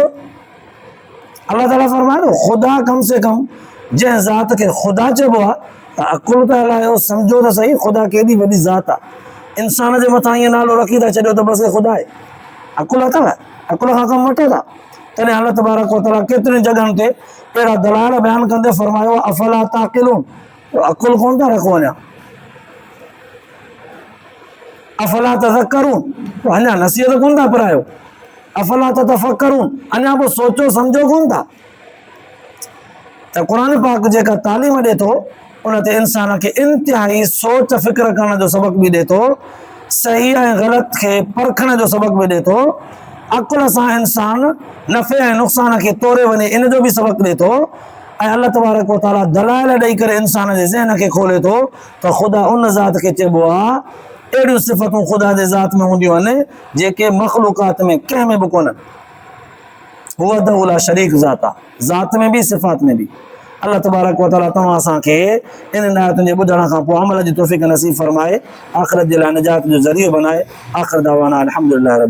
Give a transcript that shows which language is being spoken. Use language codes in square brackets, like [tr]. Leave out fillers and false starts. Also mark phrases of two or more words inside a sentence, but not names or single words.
[sd] अल्लाह ताला फरमाए थो ख़ुदा कम से कम जंहिं ज़ात खे ख़ुदा चइबो आहे त अकुल त हलायो सम्झो त सही ख़ुदा केॾी वॾी ज़ात आहे। इंसान जे मथां ईअं नालो रखी था छॾियो त बसि ख़ुदा आहे। अकुल अथव अकुल खां कमु वठो था। तॾहिं [ar] الله تبارك وتعالى [sd] केतिरियुनि जॻहियुनि ते अहिड़ा दलाल बयानु कंदे फरमायो [ar] أفلا تعقلون [sd] अकुल कोन था रखो अञा [ar] أفلا تذكرون [sd] अञा नसीहत कोन था पिरायो [ar] أفلا تتفكرون [sd] अञा पोइ सोचो सम्झो कोन था। त क़ुर पाक जेका तालीम ॾिए थो उन ते इंसान खे इंतिहाई सोच फ़िक्र करण जो सबक़ बि ॾिए थो सही ऐं ग़लति खे परखण जो सबक़ बि ॾिए थो अकुल सां इंसान नफ़े ऐं नुक़सान खे तोड़े वञे इन जो बि सबक़ ॾिए थो ऐं [ar] الله تبارك وتعالى [sd] दलाइल ॾेई करे इंसान जे ज़हन खे खोले थो त ख़ुदा उन ज़ात खे चइबो आहे अहिड़ियूं सिफ़तूं ख़ुदा जे ज़ात में हूंदियूं आहिनि जेके मख़लूक़ात में कंहिं में बि कोन्हनि। [ar] وحده لا شريك [sd] ज़ात आहे ज़ात में बि सिफ़ात में बि। [ar] الله تبارك وتعالى [sd] तव्हां असांखे इन आयतुनि जे ॿुधण खां पोइ अमल जी तौफ़ीक़ नसीब फरमाए आख़िरत जे लाइ निजात जो ज़रियो बनाए। [ar] آخر دعوانا الحمد لله رب العالمين.